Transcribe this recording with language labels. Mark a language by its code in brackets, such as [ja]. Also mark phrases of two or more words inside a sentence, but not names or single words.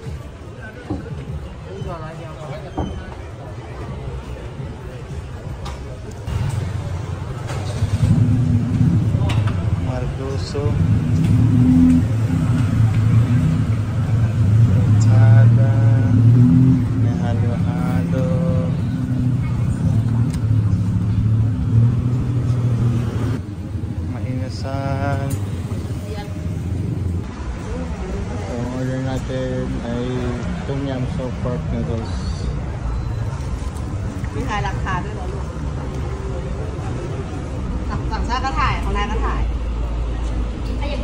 [tl] Margoso, entrada, may halo-halo, mainasan. Ang order natin ay [en] tom yum soup pork noodles. [th] มีถ่ายราคาด้วยเหรอลูกสั่งชาก็ถ่ายของนายก็ถ่ายถ้าอยาก